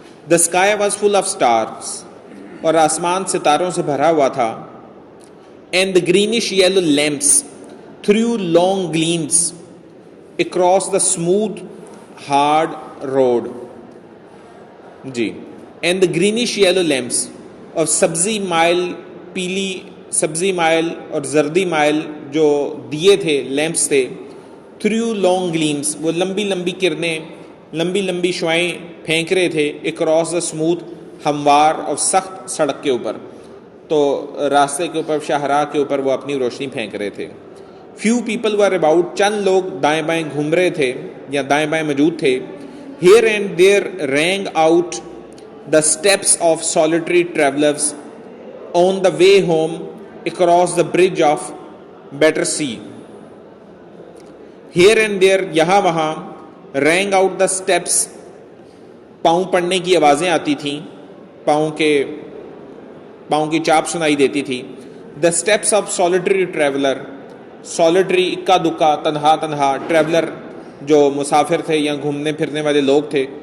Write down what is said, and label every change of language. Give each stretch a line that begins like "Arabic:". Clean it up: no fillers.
English: The sky was full of stars.
Urdu: اور آسمان ستاروں سے بھرا ہوا تھا.
English: And the greenish yellow lamps threw long gleams across the smooth hard road.
Urdu: جی.
English: And the greenish yellow lamps
Urdu: اور سبزی مائل, پیلی سبزی مائل اور زردی مائل جو دیے تھے, لیمپس تھے.
English: threw long gleams,
Urdu: وہ لمبی لمبی کرنیں, لمبی لمبی شعائیں پھینک رہے تھے.
English: across the smooth,
Urdu: ہموار اور سخت سڑک کے اوپر, تو راستے کے اوپر, شاہراہ کے اوپر وہ اپنی روشنی پھینک رہے تھے.
English: few people were about,
Urdu: چند لوگ دائیں بائیں گھوم رہے تھے یا دائیں بائیں موجود تھے.
English: here and there rang out the steps of solitary travelers on the way home across the bridge of Battersea. here and there,
Urdu: یہاں وہاں,
English: rang out the steps,
Urdu: پاؤں پڑنے کی آوازیں آتی تھیں, پاؤں کی چاپ سنائی دیتی تھی.
English: the steps of solitary traveler, solitary
Urdu: اکا دکا, تنہا تنہا,
English: traveler
Urdu: جو مسافر تھے یا گھومنے پھرنے والے لوگ تھے.